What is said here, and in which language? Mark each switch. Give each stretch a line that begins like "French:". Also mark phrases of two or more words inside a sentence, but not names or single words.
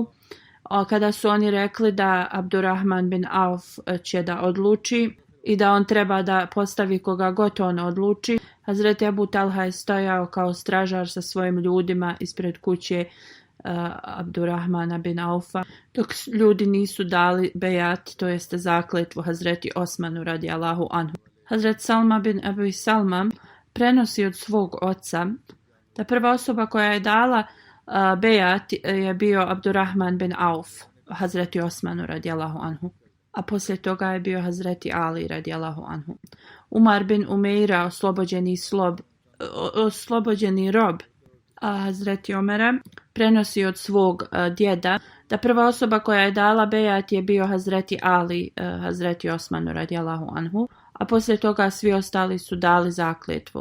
Bosnian: Kada su oni rekli da Abdurrahman bin Auf će da odluči i da on treba da postavi koga god on odluči, Hazreti Abu Talha je stojao kao stražar sa svojim ljudima ispred kuće Abdurrahmana bin Aufa, dok ljudi nisu dali bejat, to jeste zakletvu Hazreti Osmanu
Arabic: رضي الله عنه.
Bosnian: Hazret Salma bin Abi Salma prenosi od svog oca da prva osoba koja je dala bejat je bio Abdurrahman bin Auf, Hazreti Osmanu
Arabic: رضي الله عنه,
Bosnian: a poslije toga je bio Hazreti Ali
Arabic: رضي الله عنه.
Bosnian: Umar bin Umeira, oslobođeni rob Hazreti Omera, prenosi od svog djeda da prva osoba koja je dala bejat je bio Hazreti Ali, Hazreti Osmanu
Arabic: رضي الله عنه,
Bosnian: a poslije toga svi ostali su dali zakletvu.